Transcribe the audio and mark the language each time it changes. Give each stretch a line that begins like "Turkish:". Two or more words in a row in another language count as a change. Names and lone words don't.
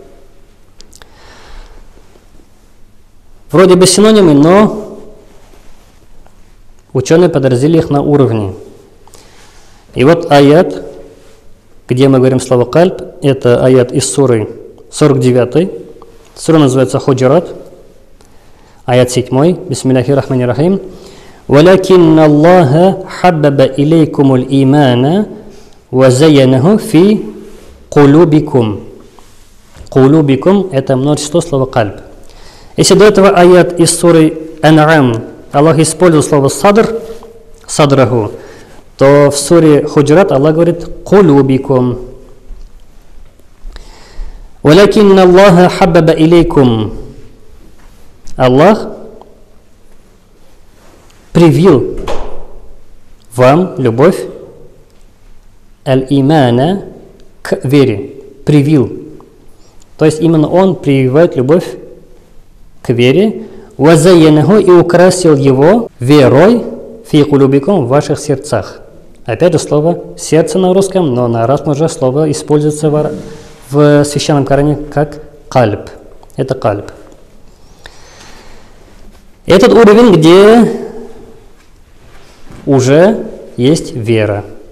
Russian: Вроде бы синонимы, но ученые подразделили их на уровни. И вот аят, где мы говорим слово кальб, это аят из суры 49. Сура называется Худжурат, аят 7.
Arabic: بسم الله الرحمن الرحيم. «ولكن الله حبب إليكم الإيمان وزينه في قلوبكم».
Russian: Кулубикум – это множество слова кальб. Если до этого аят из суры Ан'ам Аллах использовал слово садр, садраху, то в суре Худжурат Аллах говорит кулубикум.
Arabic: «ولكن الله حبب إليكم».
Russian: Аллах привил вам любовь аль-имана к вере. Привил. То есть именно Он прививает любовь к вере. «Вазайянаху» и украсил его верой
Arabic: في قلوبكم
Russian: в ваших сердцах. Опять же слово сердце на русском, но на арабском уже слово используется в священном Коране как кальб. Это кальб. Этот уровень, где уже есть вера.